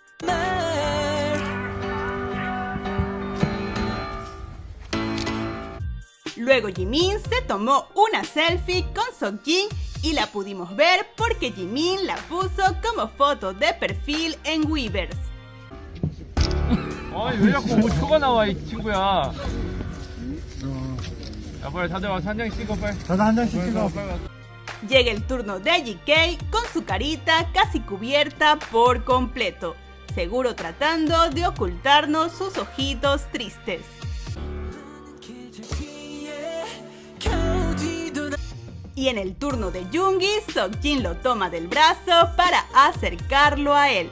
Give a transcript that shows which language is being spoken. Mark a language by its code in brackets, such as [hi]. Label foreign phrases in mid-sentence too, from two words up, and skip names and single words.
[es] Luego Jimin se tomó una selfie con Seokjin y la pudimos ver porque Jimin la puso como foto de perfil en Weverse. [ko] 아니 왜 자꾸 5초가 나와 이 친구야. 야 빨리 다들 와서 한 장씩 찍어 빨리. 다들 한 장씩 찍어. 빨리 와. [es] Llega el turno de GK con su carita casi cubierta por completo, seguro tratando de ocultarnos sus ojitos tristes. Y en el turno de Yoongi, Seokjin lo toma del brazo para acercarlo a él.